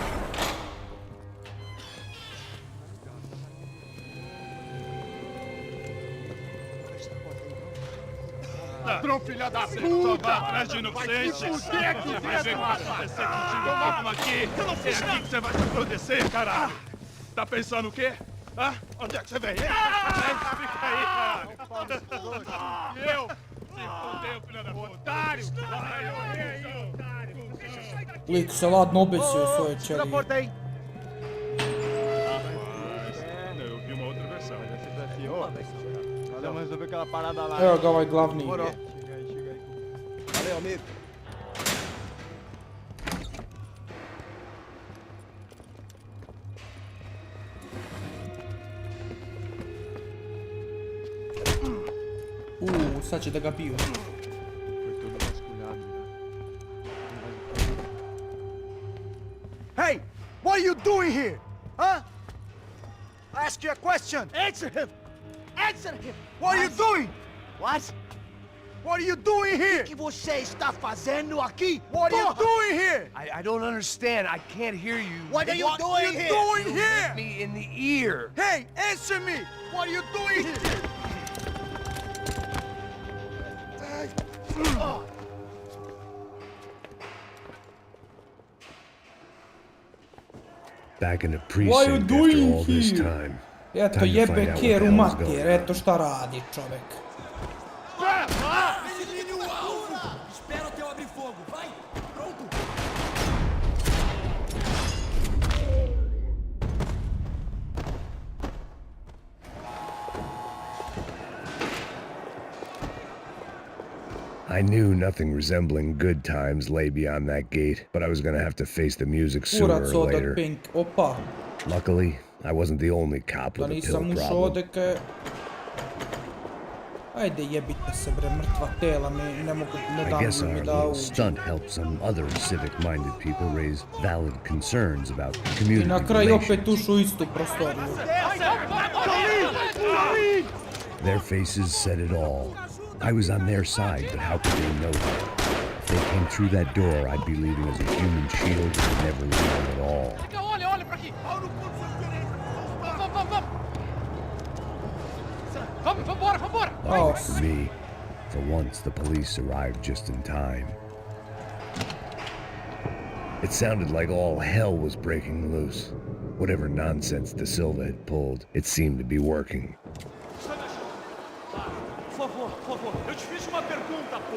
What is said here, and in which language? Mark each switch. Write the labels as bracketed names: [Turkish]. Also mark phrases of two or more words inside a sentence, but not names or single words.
[Portuguese] Ladrão, filha da puta! Vai atrás de inocente! Vai ver o que vai acontecer contigo! Vamos aqui! Eu não fiz aqui que você vai se acontecer, caralho! Tá pensando o quê? Hã? Onde é que você vem? Fica aí, caralho! E eu? Se fudeu, filha da puta! Otário! [Serbian] Lik se ladno obesio svoje [Portuguese] Segura a [Serbian] ćelije. [Portuguese] porta aí. Eu vi uma outra versão. Vamos resolver aquela parada lá. [Serbian] Evo ga ovaj glavni. [Portuguese] Chega aí. Valeu, amigo. [Serbian] Sad će da ga biju. [Portuguese] Foi todo vasculhado. [English] Hey, what are you doing here? Huh? I ask you a question. Answer him! Answer him! What are you doing? What? What are you doing here? [Portuguese] O que você está fazendo aqui? [English] What are you [Portuguese] Porra! [English] doing here? I don't understand. I can't hear you. What are you doing here? doing You here? hit Me in the ear. Hey, answer me. What are you doing here? Back in the What are you precinct doing after all this here? time. [Serbian] Eto [English] Time to [Serbian] jebe [English] find out what the [Serbian] keru [English] hell's [Serbian] mater, [English] going on. [Serbian] eto šta radi čovek. [Portuguese] Espera até eu abrir fogo, vai! Pronto! [English] I knew nothing resembling good times lay beyond that gate, but I was gonna have to face the music sooner [Serbian] Kurac [English] or [Serbian] od [English] later. [Serbian] Pink, opa. [English] Luckily, I wasn't the only cop [Serbian] Da [English] with a [Serbian] nisam [English] pill [Serbian] ušao [English] problem. [Serbian] odeke... Ajde jebite se bre, mrtva tela mi ne mogu, ne [English] I [Serbian] dam [English] guess [Serbian] mi [English] our [Serbian] da [English] little [Serbian] uđe. [English] stunt helped some other civic-minded people raise valid concerns about I community [Serbian] na kraju opet [English] relations. [Serbian] ušu u istu prostoriju. [English] Their faces said it all. I was on their side, but how could they know that? If they came through that door, I'd be leaving as a human shield and never leaving at all. [Portuguese] Olha pra aqui! Vambora! Oh, [English] For me, for once, the police arrived just in time. It sounded like all hell was breaking loose. Whatever nonsense De Silva had pulled, it seemed to be working. [Portuguese] Por favor, eu te fiz uma pergunta, pô!